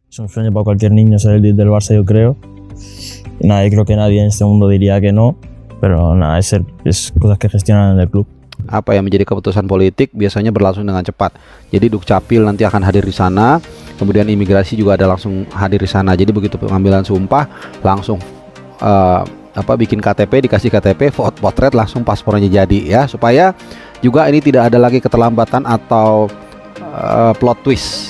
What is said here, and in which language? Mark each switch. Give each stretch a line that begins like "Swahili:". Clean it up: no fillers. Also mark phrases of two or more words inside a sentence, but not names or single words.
Spanish: Es un sueño para cualquier niño salir del Barça, yo creo. Y nada, yo creo que nadie en este mundo diría que no, pero nada, es cosas que gestionan en el club.
Indonesian: Apa yang menjadi keputusan politik biasanya berlangsung dengan cepat. Jadi Dukcapil nanti akan hadir di sana, kemudian imigrasi juga ada langsung hadir di sana. Jadi begitu pengambilan sumpah langsung bikin KTP, dikasih KTP, potret langsung paspornya jadi ya, supaya juga ini tidak ada lagi keterlambatan atau
English: plot twist.